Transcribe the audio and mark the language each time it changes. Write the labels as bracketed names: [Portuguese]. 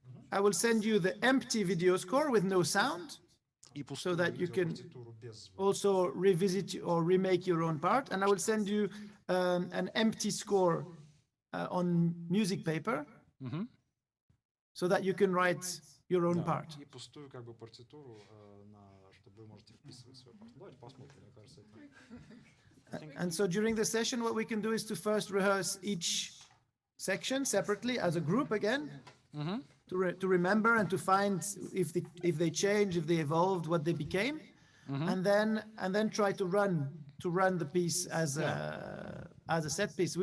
[English] I will send you the empty video score with no sound, so that you can also revisit or remake your own part. And I will send you an empty score on music paper, so that you can write your own part. [Russian] И пустую как бы партитуру, чтобы вы можете вписывать свой part. Давайте посмотрим, мне кажется. [English] And so during the session, what we can do is to first rehearse each section separately as a group again, to remember and to find if they change, if they evolved, what they became, and then try to run the piece as a set piece.